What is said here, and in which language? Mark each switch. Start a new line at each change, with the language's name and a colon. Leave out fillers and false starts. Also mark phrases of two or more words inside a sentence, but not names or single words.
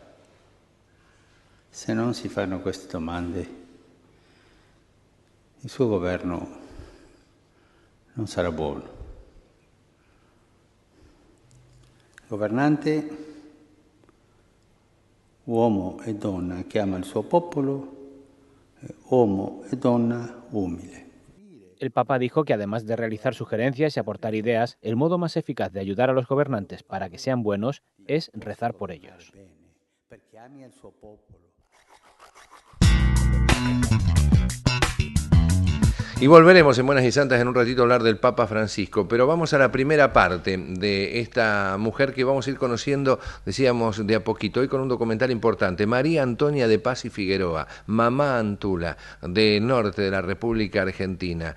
Italian: Se non si fanno queste domande, il suo governo non sarà buono. Governante, uomo e donna che ama il suo popolo, uomo e donna umile.
Spanish: El Papa dijo que además de realizar sugerencias y aportar ideas, el modo más eficaz de ayudar a los gobernantes para que sean buenos es rezar por ellos. Y volveremos en Buenas y Santas en un ratito a hablar del Papa Francisco, pero vamos a la primera parte de esta mujer que vamos a ir conociendo, decíamos, de a poquito, hoy con un documental importante, María Antonia de Paz y Figueroa, Mamá Antula, del norte de la República Argentina.